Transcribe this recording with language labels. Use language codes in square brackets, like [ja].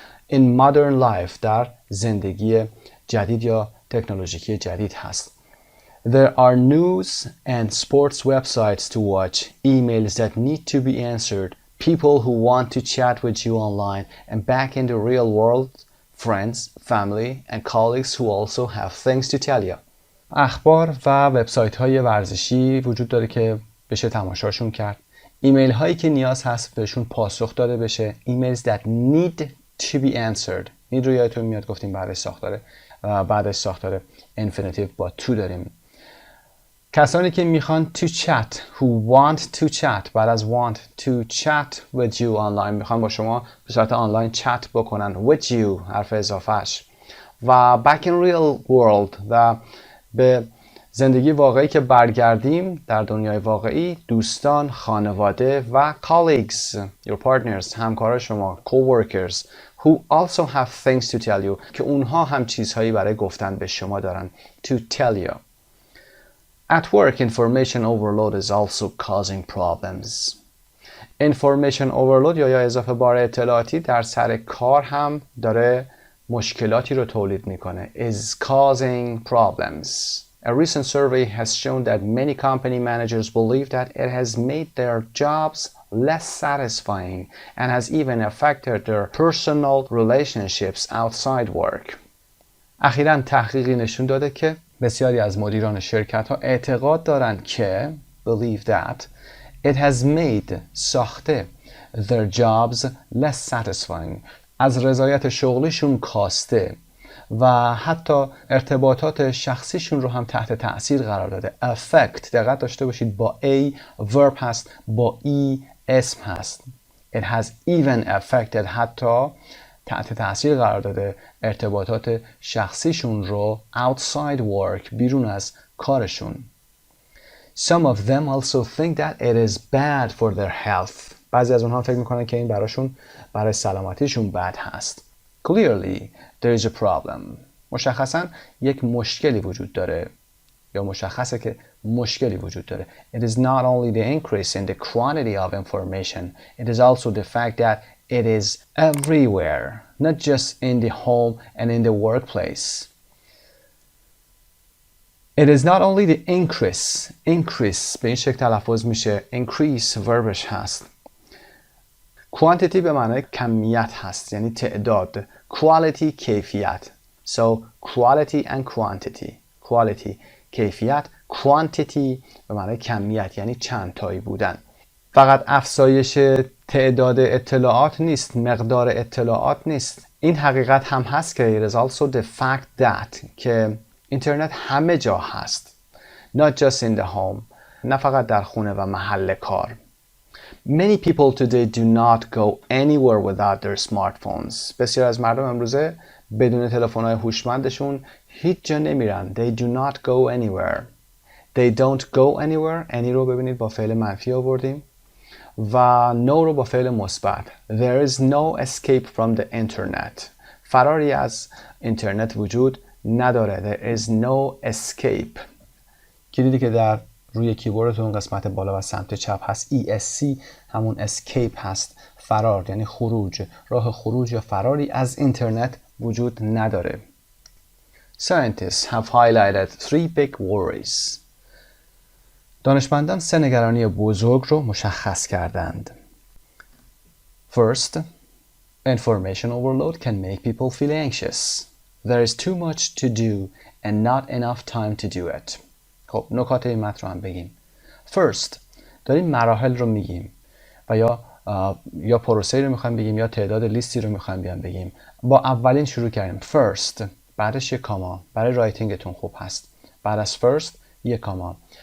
[en] in modern life [fa] در زندگی جدید یا تکنولوژیکی جدید هست. [en] There are news and sports websites to watch, emails that need to be answered, people who want to chat with you online, and back in the real world, friends, family, and colleagues who also have things to tell you. [fa] اخبار و وبسایت های ورزشی وجود داره که بشه تماشاشون کرد. ایمیل هایی که نیاز هست بهشون پاسخ داده بشه. [en] Emails that need to be answered. [fa] need رو یادتون میاد گفتیم بعدش ساختار infinitive با to داریم. کسانی که میخوان [en] to chat, who want to chat، [fa] بعد از [en] want to chat with you online، [fa] میخوان با شما به صورت آنلاین چت بکنن. [en] with you [fa] حرف اضافهش. و [en] back in real world [fa] و به زندگی واقعی که برگردیم در دنیای واقعی، دوستان، خانواده و [en] colleagues, your partners، [fa] همکاران شما، [en] co-workers who also have things to tell you [fa] که اونها هم چیزهایی برای گفتن به شما دارن. [en] to tell you. At work, information overload is also causing problems. [fa] Information overload یا اضافه بار اطلاعاتی در سر کار هم داره مشکلاتی رو تولید میکنه. [en] is causing problems. A recent survey has shown that many company managers believe that it has made their jobs less satisfying and has even affected their personal relationships outside work. [fa] اخیراً تحقیقی نشون داده که بسیاری از مدیران شرکت‌ها اعتقاد دارند که [en] believe that it has made [fa] ساخته [en] their jobs less satisfying [fa] از رضایت شغلیشون کاسته و حتی ارتباطات شخصیشون رو هم تحت تأثیر قرار داده. affect دقت داشته باشید با A verb هست، با E اسم هست. [en] it has even affected [fa] حتی تحت تأثیر قرار داده ارتباطات شخصیشون رو [en] outside work [fa] بیرون از کارشون. [en] Some of them also think that it is bad for their health. [fa] بعضی از اونها فکر میکنن که این برای سلامتیشون بد هست. [en] Clearly, there is a problem. [fa] مشخصاً یک مشکلی وجود داره یا مشخصه که مشکلی وجود داره. [en] It is not only the increase in the quantity of information, it is also the fact that it is everywhere, not just in the home and in the workplace. It is not only the increase [fa] به این شکل تلفظ میشه increase verbش هست. quantity به معنای کمیت هست یعنی تعداد. quality کیفیت. [en] So quality and quantity. [fa] quality کیفیت. quantity به معنای کمیت یعنی چند تایی بودن. فقط افزایش تعداد اطلاعات نیست، مقدار اطلاعات نیست. این حقیقت هم هست که [en] it is also the fact that [fa] که اینترنت همه جا هست. [en] Not just in the home. [fa] نه فقط در خونه و محل کار. [en] Many people today do not go anywhere without their smartphones. [fa] بسیار از مردم امروزه بدون تلفن‌های هوشمندشون هیچ جا نمیرن. [en] They do not go anywhere. They don't go anywhere. [fa] any رو ببینید با فعل منفی آوردیم و no رو با فعل مثبت. [en] There is no escape from the internet. [fa] فراری از اینترنت وجود نداره. [en] There is no escape. [fa] کلیدی که در روی کیبوردتون قسمت بالا و سمت چپ هست ESC همون escape هست. فرار یعنی خروج. راه خروج یا فراری از اینترنت وجود نداره. [en] Scientists have highlighted 3 big worries. [fa] دانشمندان 3 نگرانی بزرگ رو مشخص کردند. [en] First, information overload can make people feel anxious. There is too much to do and not enough time to do it. [fa] خب نکات این متن رو هم بگیم. First داریم مراحل رو میگیم و یا پروسه رو میخوایم بگیم یا تعداد لیستی رو میخوایم بگیم. با اولین شروع کردیم. First بعدش یک کاما. برای رایتینگتون خوب هست. بعد از first یک کاما.